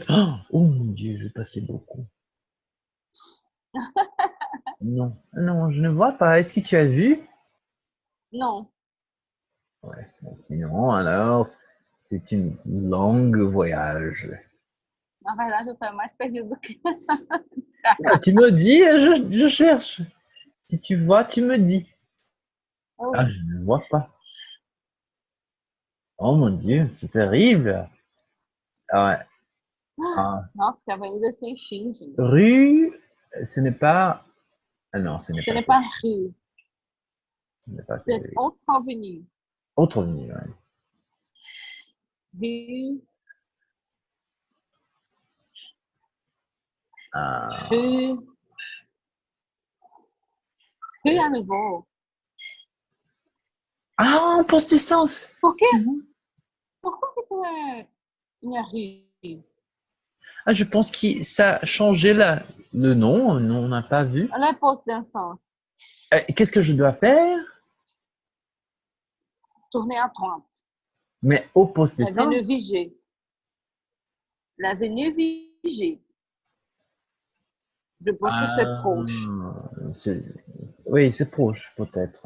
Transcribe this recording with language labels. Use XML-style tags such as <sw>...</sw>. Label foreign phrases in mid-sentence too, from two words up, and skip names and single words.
<fr>Oh mon Dieu, j'ai passé beaucoup. Non, non, je ne vois pas. Est-ce que tu as vu? Non. Ouais, sinon, alors, c'est une longue voyage.</fr> <pt>Na verdade, eu estou mais perdido do que</pt> <fr>Ah, tu me dis, je cherche. Si tu vois, tu me dis. Oh, Ah, oui. je ne vois pas. Oh mon Dieu, c'est terrible. Ah ouais. Ah,</fr> <pt>Nossa, que avenida sem fim, gente.</pt> <fr>rue, ce n'est pas. Ah non, ce n'est Ce pas n'est ça. pas rue, Ce n'est pas ça. c'est autre avenue. Autre ligne, ouais. Rue, Ah, rue, rue à nouveau. ah, poste d'essence.</fr> <pt>Por quê?</pt> <fr>Tu vois? Pourquoi que tu es une rue? Ah, je pense que ça a changé le nom. On n'a pas vu.</fr> <pt>Ela é posto d'essence.</pt> <fr>Qu'est-ce que je dois faire? Tournez à droite. Mais au poste L'avenue d'essence. Vigée. L'avenue Vigée. Je pense que c'est proche. C'est- oui, c'est proche, peut-être.</fr>